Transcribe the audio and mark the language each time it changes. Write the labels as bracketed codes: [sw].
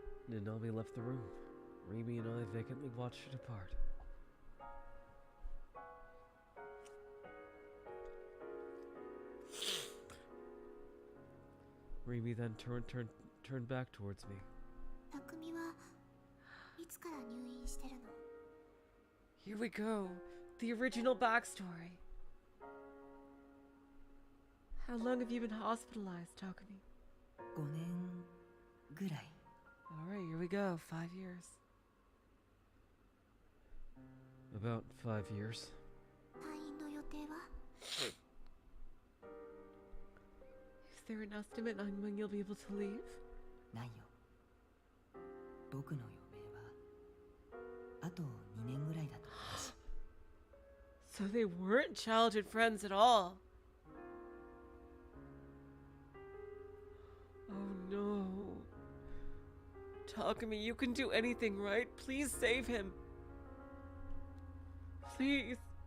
[en] Nanami left the room. Rimi and I vacantly watched her depart. Rimi then turned back towards me. [ja] 匠はいつから入院してるの？ [en] Here we go. The original backstory. How long have you been hospitalized, Takumi? [ja] 5年ぐらい。 [en] Alright, here we go. 5 years. About 5 years. [ja] 退院の予定は？ [en] Is there an estimate on when you'll be able to leave? [ja] ないよ。僕の余命はあと2年ぐらいだと思うし。 [en] So they weren't childhood friends at all. Oh no. Takumi, you can do anything, right? Please save him. Please.